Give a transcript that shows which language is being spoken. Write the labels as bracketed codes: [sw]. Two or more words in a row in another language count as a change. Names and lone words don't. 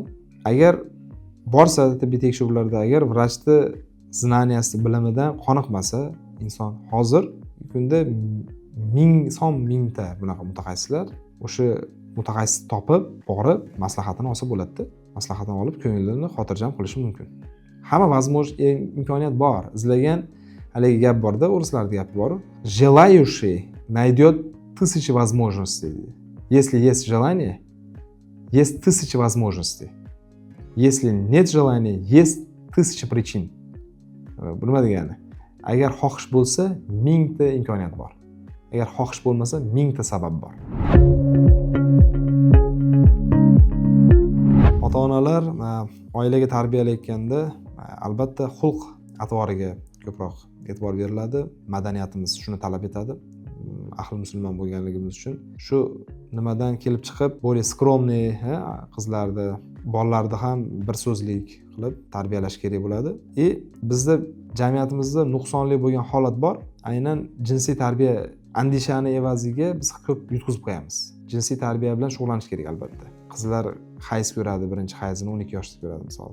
[uz] Agar borsa tibbiy tekshiruvlarda agar vrachni znaniyasi bilimidan qoniqmasa inson hozir kunda mingta bunaqa mutaxassislar o'sha mutaxassis topib borib maslahatini olsa bo'ladi-da. Maslahatini olib ko'ngilini xotirjam qilishi mumkin. Hamma imkoniyat bor. Izlagan haligi gap bor-da, o'rislarda gap bor. [ru] Желающий найдет тысячи возможностей. Если есть желание, есть тысячи возможностей. Если нет желания, есть тысячи причин. [uz] Bu nima degani? Agar xohish bo'lsa, mingta imkoniyat bor. Agar xohish bo'lmasa, mingta sabab bor. Ota-onalar oilaga tarbiyalayotganda albatta xulq atvoriga ko'proq e'tibor beriladi. Madaniyatimiz shuni talab etadi. Ahli musulmon bo'lganligimiz uchun shu nimadan kelib chiqib, [ru] более скромный [uz] qizlarni, bolalarni ham bir so'zlik qilib tarbiyalash kerak bo'ladi. Bizda jamiyatimizda nuqsonli bo'lgan holat bor. Aynan jinsiy tarbiya andishani evaziga biz ko'p yutqizib qo'yamiz. Jinsiy tarbiya bilan shug'ullanish kerak albatta. Qizlar hayz ko'radi, birinchi hayzini 12 yoshda ko'radi misol.